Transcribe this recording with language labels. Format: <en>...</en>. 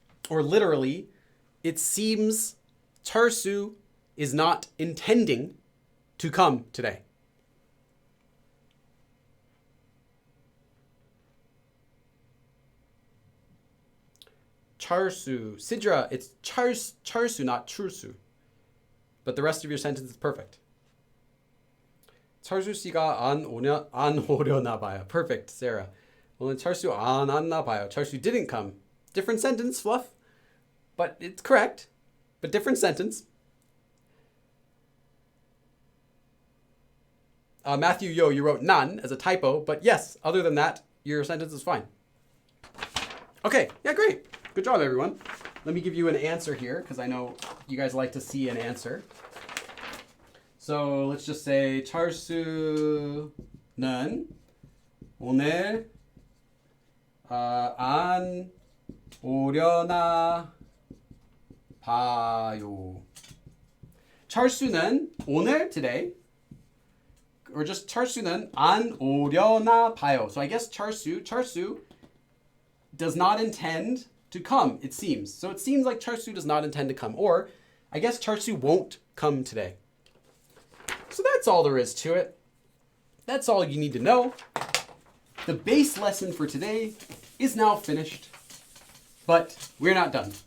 <en>Or literally, it seems Charsu is not intending to come today. Charsu. Sidra, it's Charsu, not Chursu. But the rest of your sentence is perfect.</en> <ko>철수 씨가 안 오려나 봐요.</ko> <en>Perfect, Sarah.</en> <ko>오늘 철수 안 왔나 봐요.</ko> <en>철수 didn't come. Different sentence, Fluff. But it's correct. But different sentence. Matthew, you wrote none as a typo. But yes, other than that, your sentence is fine. Okay, yeah, great. Good job, everyone. Let me give you an answer here, because I know you guys like to see an answer. So let's just say</en> <ko>철수는 오늘 안 오려나 봐요. 철수는 오늘,</ko> <en>today, or just</en> <ko>철수는 안 오려나 봐요.</ko> <en>So I guess 철수 does not intend to come, it seems. So it seems like 철수 does not intend to come. Or I guess 철수 won't come today. So that's all there is to it. That's all you need to know. The base lesson for today is now finished, but we're not done.</en>